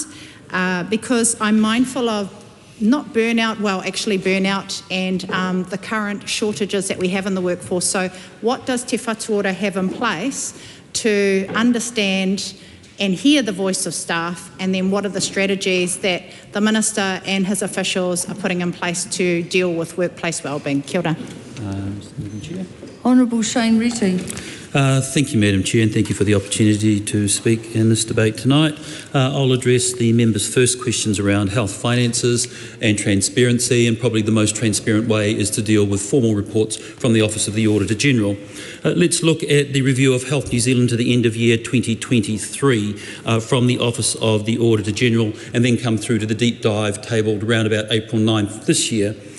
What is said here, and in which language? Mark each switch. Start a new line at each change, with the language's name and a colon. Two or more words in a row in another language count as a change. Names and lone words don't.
English: Because I'm mindful of not burnout, well, actually burnout and the current shortages that we have in the workforce. So what does Te Whatu Ora have in place to understand and hear the voice of staff, and then what are the strategies that the Minister and his officials are putting in place to deal with workplace wellbeing?
Māori: Kia ora.
English: Honourable Shane Reti. Thank you, Madam Chair, and thank you for the opportunity to speak in this debate tonight. I'll address the members' first questions around health finances and transparency, and probably the most transparent way is to deal with formal reports from the Office of the Auditor-General. Let's look at the review of Health New Zealand to the end of year 2023 from the Office of the Auditor-General, and then come through to the deep dive tabled around about April 9th this year.